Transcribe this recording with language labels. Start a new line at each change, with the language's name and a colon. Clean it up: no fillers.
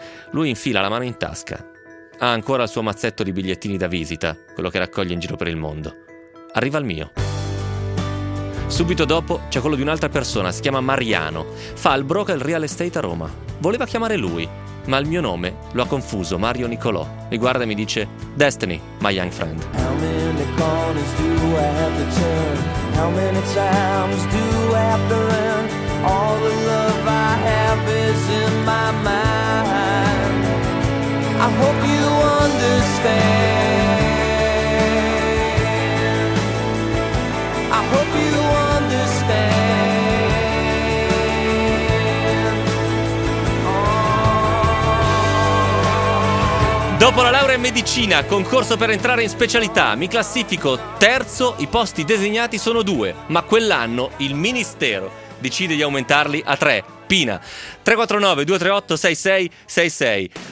Italian: Lui infila la mano in tasca. Ha ancora il suo mazzetto di bigliettini da visita, quello che raccoglie in giro per il mondo. Arriva il mio. Subito dopo c'è quello di un'altra persona, si chiama Mariano. Fa il broker del real estate a Roma. Voleva chiamare lui, ma il mio nome lo ha confuso, Mario Nicolò. Mi guarda e mi dice:
English: Destiny, my young friend. How many corners do I have to turn? How many times do I have to run? All the love I have is in my mind. I hope you understand. I hope you understand. Oh.
Italian: Dopo la laurea in medicina, concorso per entrare in specialità, mi classifico terzo, i posti designati sono due, ma quell'anno il ministero decide di aumentarli a tre. Pina, 349-238-6666.